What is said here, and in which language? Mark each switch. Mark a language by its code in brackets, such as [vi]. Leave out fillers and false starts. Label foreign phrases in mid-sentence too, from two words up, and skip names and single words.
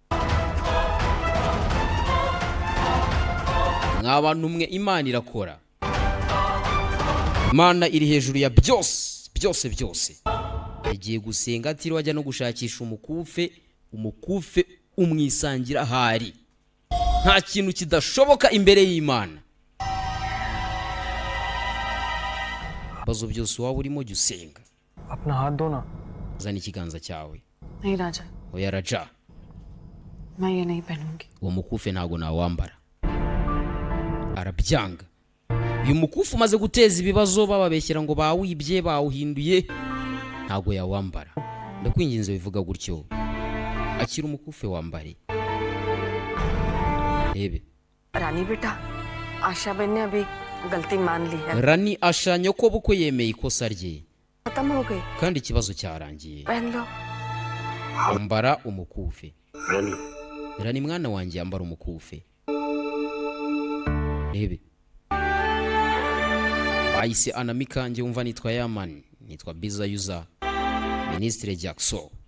[rw] nk'abantu mwe Imana irakora Imana iri hejuru ya byose yagiye gusenga atiriwe ajya no gushakisha umukufe umwisangira ahari nta kintu kidashoboka imbere y'Imana bazo byose waba urimo jya usenga [hi] अपना हाथ दो ना [rw] zana ikiganza cyawe [hi] नहीं राजा [rw] oya Raja [hi] मैं ये नहीं पहनूंगी [rw] uwo mukufe ntago nawambara arabyanga uyu mukufe umaze guteza ibibazo bababeshyira ngo bawibye bawuhinduye ntago yawambara ndakwinginze bivuga gutyo akira umukufe wambare rebe [hi] रानी बेटा आशा बहन ने अभी गलती मान ली है [rw] Rani asha nyoko bukwe yemeye ikosa rye [hi] खत्म हो गई [rw] kandi ikibazo cyarangiye. [hi] पहन लो [rw] Ambara umukufe. Rani mwana wanjye ambara umukufe. Rebe. Bahise anamikanje umva nitwa Yaman, nitwa Biza Yuza, Ministre Jackson.